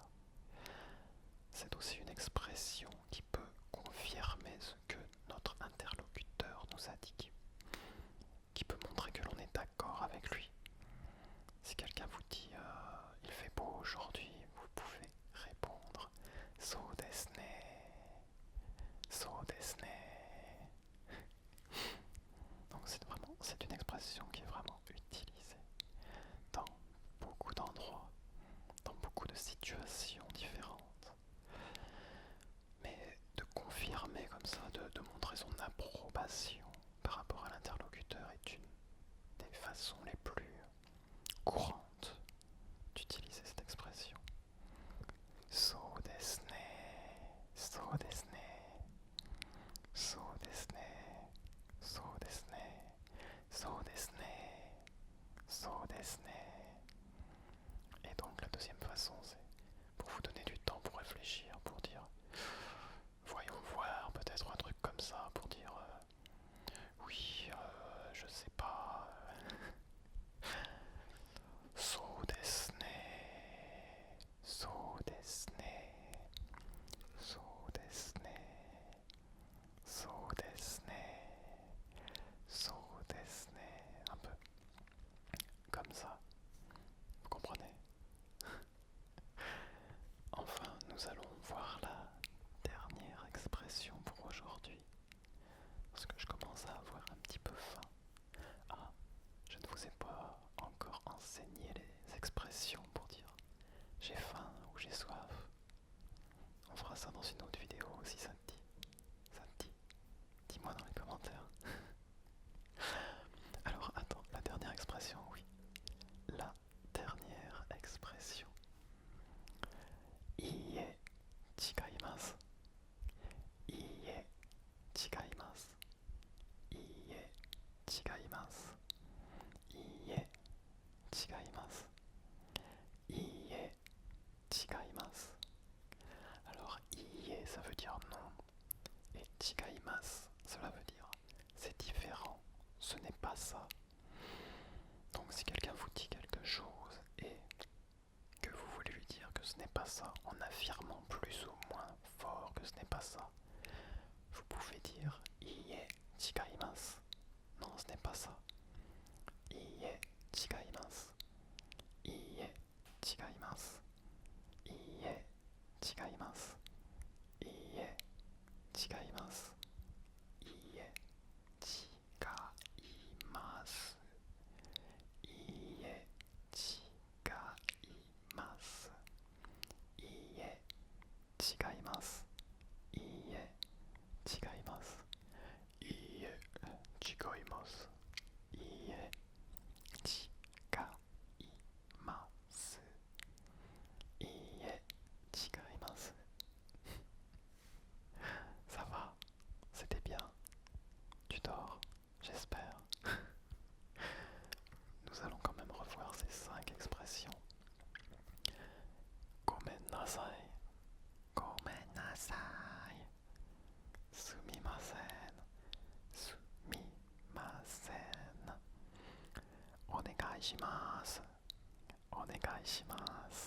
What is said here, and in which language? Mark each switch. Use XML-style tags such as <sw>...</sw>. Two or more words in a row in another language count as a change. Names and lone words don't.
<fr>C'est aussi une expression qui peut confirmer ce que notre interlocuteur nous a dit, qui peut montrer que l'on est d'accord avec lui. Si quelqu'un vous dit il fait beau aujourd'hui, vous pouvez répondre</fr> <ja>そうですね、そうですね.</ja> <fr>Donc c'est une expression qui est vraiment utilisée dans beaucoup d'endroits, dans beaucoup de situations différentes. Mais de confirmer comme ça, de montrer son approbation par rapport à l'interlocuteur est une des façons les plus courantes d'utiliser cette expression.</fr> <ja>そうですね、そうですね、そうですね、そうですね、そうですね、そうですね.</ja> <fr>Et donc la deuxième façon, c'est pour vous donner du temps pour réfléchir, pour dire voyons voir, peut-être un truc comme ça, pour dire oui, je sais pas.</fr> <ja>そうですね、そうですね、そうですね、そうですね、そうですね.</ja> <fr>Un peu comme ça, vous comprenez? Enfin, nous allons voir la dernière expression pour aujourd'hui, parce que je commence à avoir un petit peu faim. Ah, je ne vous ai pas encore enseigné les expressions pour dire j'ai faim ou j'ai soif. On fera ça dans une autre vidéo si ça te dit. Ça te dit? Dis-moi dans les commentaires. Alors attends, la dernière expression, oui. La dernière expression.</fr> <ja>いいえ違います. いいえ違います. いいえ違います. いいえ違います. いいえ違います.</ja> <fr>Alors iie ça veut dire non et chigaimasu cela veut dire c'est différent, ce n'est pas ça. Donc si quelqu'un vous dit quelque chose et que vous voulez lui dire que ce n'est pas ça, en affirmant plus ou moins fort que ce n'est pas ça, vous pouvez dire</fr> <ja>いいえ違います.</ja> <fr>Non, ce n'est pas ça.</fr> <ja>いいえ違います。いいえ違います. いいえ違います。いいえ違います. いいえ違います. いいえ違います. いいえ違います. いいえ違います。いいえ違います. いいえ違います. いいえ違います.</ja> <fr>Ça va? C'était bien? Tu dors? J'espère. Nous allons quand même revoir ces 5 expressions.</fr> <ja>ごめんなさい。ごめんなさい. すみません。すみません. お願いします。お願いします.</ja>